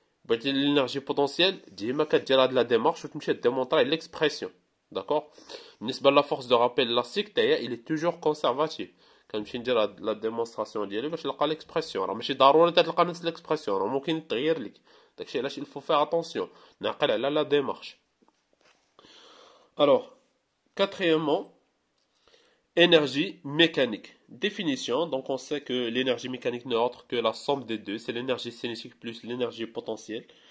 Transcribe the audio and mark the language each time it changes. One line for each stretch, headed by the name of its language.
French: L'énergie potentielle,
Arabic: ديما كدير
French: de la démarche
Arabic: وتمشي
French: démontrer l'expression. D'accord?
Arabic: بالنسبة
French: la force de rappel élastique, il est toujours conservatif.
Arabic: كنمشي ندير
French: la démonstration
Arabic: ديالي باش نلقى
French: l'expression.
Arabic: راه ماشي ضروري تلقى نفس l'expression، راه ممكن يتغير لك. داكشي علاش
French: il faut faire attention.
Arabic: نعقل على
French: la démarche. Alors, quatrièmement, énergie mécanique. Définition, donc on sait que l'énergie mécanique n'est autre que la somme des deux, c'est l'énergie cinétique plus l'énergie potentielle.